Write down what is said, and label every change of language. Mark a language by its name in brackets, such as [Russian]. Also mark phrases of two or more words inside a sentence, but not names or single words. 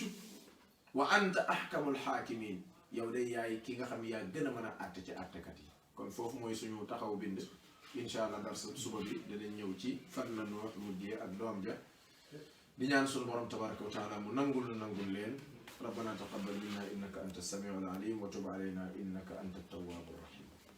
[Arabic] وأنت أحكم الحاكمين, [Wolof] yow day yaay ki nga xam yaa gën a mën a àtte ci àttekat yi. kon foofu mooy suñu taxaw bind. [Arabic] إن شاء الله [Wolof] dar suba bi danañ ñëw ci fan la Nuux mujjee ak doom ja. di ñaan suñu borom [Arabic] تبارك وتعالى [Wolof] mu nangul leen. [Arabic] ربنا تقبل منا إنك أنت السميع العليم وتب علينا إنك أنت التواب الرحيم.